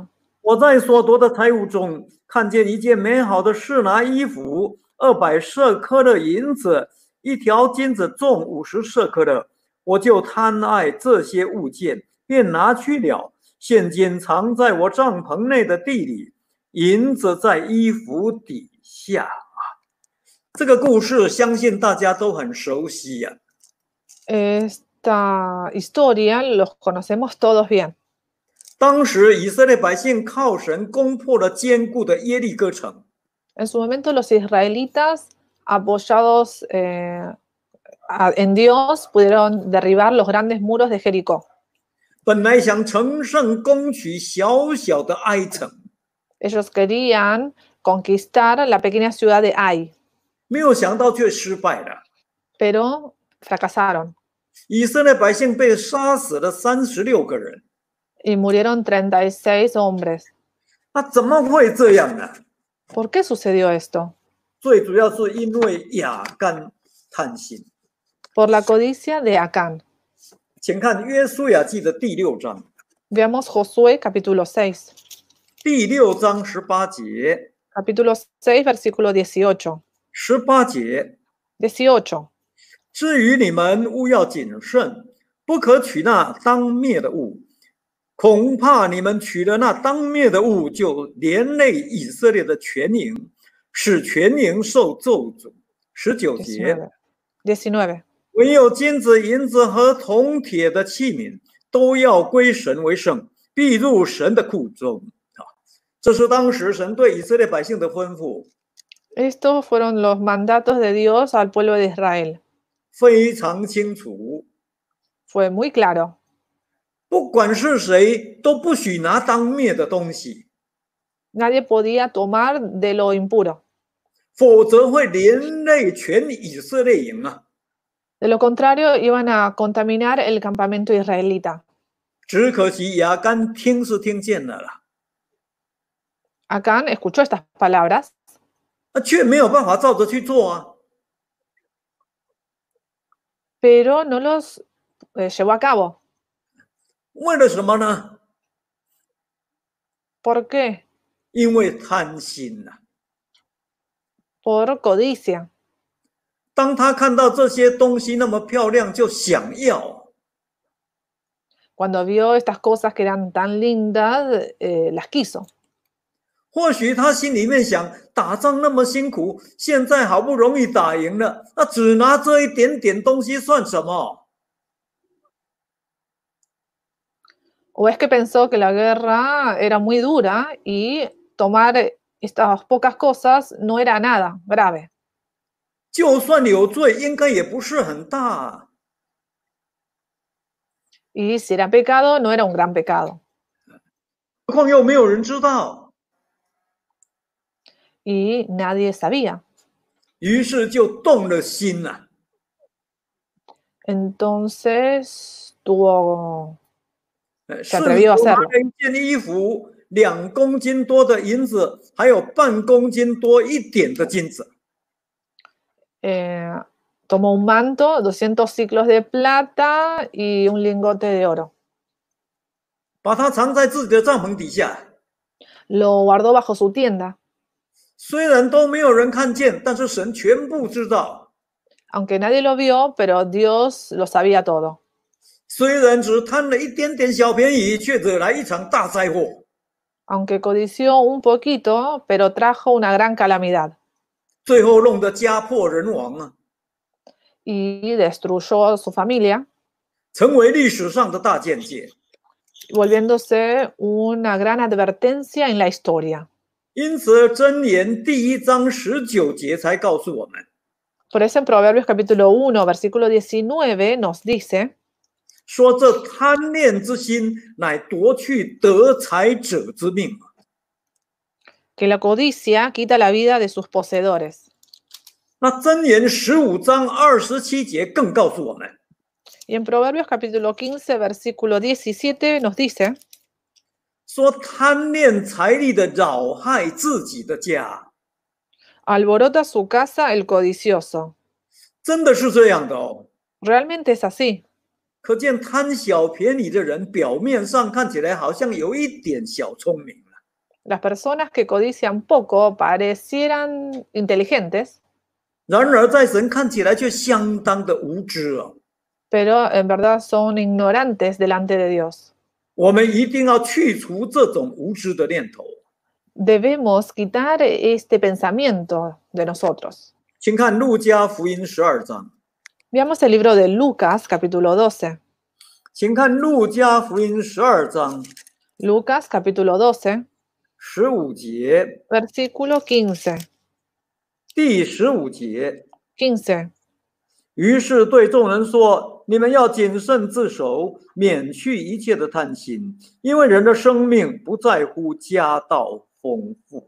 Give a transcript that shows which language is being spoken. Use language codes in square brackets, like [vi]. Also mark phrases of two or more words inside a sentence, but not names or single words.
[zh] 我在所得的财物中看见一件美好的示拿衣服，200舍客勒银子，一条金子重50舍客勒，我就贪爱这些物件，便拿去了。现今藏在我帐篷内的地里，银子在衣服底下。这个故事相信大家都很熟悉呀、 [es] Esta historia los conocemos todos bien. [zh] 当时以色列百姓靠神攻破了坚固的耶利哥城， [es] En su momento los israelitas, apoyados en Dios, pudieron derribar los grandes muros de Jericó. [zh] 本来想乘胜攻取小小的埃城， [es] Ellos querían conquistar la pequeña ciudad de Ai, [zh] 没有想到却失败了。 [es] pero fracasaron [zh] 以色列百姓被杀死了36个人， [es] y murieron 36 hombres. [zh] 那怎么会这样呢？ [es] ¿Por qué sucedió esto? [zh] 最主要是因为亚干贪心。 [es] Por la codicia de Acán. [zh] 请看约书亚记的第6章， [es] Veamos Josué capítulo 6. [zh] 第6章18节， [es] Capítulo 6, versículo 18. [zh] 18 节。 [es] 18. [zh] 至于你们，务要谨慎，不可取那当灭的物，恐怕你们取了那当灭的物，就连累以色列的全营，使全营受咒诅。19节， [es] 19. [zh] 唯有金子、银子和铜铁的器皿，都要归神为圣，必入神的库中。这是当时神对以色列百姓的吩咐， [es] Estos fueron los mandatos de Dios al pueblo de Israel. [zh] 非常清楚。 [es] Fue muy claro. [zh] 不管是谁，都不许拿当灭的东西， [es] Nadie podía tomar de lo impuro. [zh] 否则会连累全以色列营啊！ [es] De lo contrario, iban a contaminar el campamento israelita. [zh] 只可惜亚干听是听见了啦， [es] Acán escuchó estas palabras, [zh] 却没有办法照着去做啊。 [es] pero no los llevó a cabo. [zh] 为了什么呢？ [es] ¿Por qué? [zh] 因为贪心呐、 [es] Por codicia. [zh] 当他看到这些东西那么漂亮，就想要。 [es] Cuando vio estas cosas que eran tan lindas, las quiso. [zh] 或许他心里面想，打仗那么辛苦，现在好不容易打赢了，那只拿这一点点东西算什么？ [es] O es que pensó que la guerra era muy dura y tomar estas pocas cosas no era nada grave. [zh] 就算有罪，应该也不是很大。 [es] Y si era pecado, no era un gran pecado. [zh] 何况又没有人知道， [es] Y nadie sabía. [zh] 于是就动了心了。 [es] Entonces tuvo... [zh] 是 [es] atrevió a hacerlo. [zh] 拿了一件衣服，2公斤多的银子，还有半公斤多一点的金子。 [es] tomó un manto, 200 ciclos de plata y un lingote de oro. [zh] 把它藏在自己的帐篷底下。 [es] Lo guardó bajo su tienda. [zh] 虽然都没有人看见，但是神全部知道。 [es] Aunque nadie lo vio, pero Dios lo sabía todo. [zh] 虽然只贪了一点点小便宜，却惹来一场大灾祸。 [es] Aunque codició un poquito, pero trajo una gran calamidad. [zh] 最后弄得家破人亡啊！ [es] Y destruyó a su familia, [zh] 成为历史上的大见解。 [es] volviéndose una gran advertencia en la historia. [zh] 因此，箴言第1章19节才告诉我们， [es] Por eso en Proverbios capítulo 1, versículo 19 nos dice, [zh] 说这贪恋之心乃夺去得财者之命。 [es] que la codicia quita la vida de sus poseedores. [zh] 那箴言15章27节更告诉我们， [es] Y en Proverbios capítulo 15, versículo 17 nos dice, [zh] 说贪恋财力的扰害自己的家。 [es] alborota su casa el codicioso. [zh] 真的是这样的哦。 [es] Realmente es así. [zh] 可见贪小便宜的人，表面上看起来好像有一点小聪明了， [es] Las personas que codician poco parecieran inteligentes, [zh] 然而在神看起来却相当的无知哦。 [es] pero en verdad son ignorantes delante de Dios. [zh] 我们一定要去除这种无知的念头。 [es] Debemos quitar este pensamiento de nosotros. [zh] 请看路加福音12章， [es] Veamos el libro de Lucas, capítulo 12. [zh] 请看路加福音12章 [es] Lucas, capítulo 12, [zh] 15 节， [es] versículo 15. [zh] 第15节。 [es] 15. [zh] 于是对众人说：“你们要谨慎自守，免去一切的贪心，因为人的生命不在乎家道丰富。”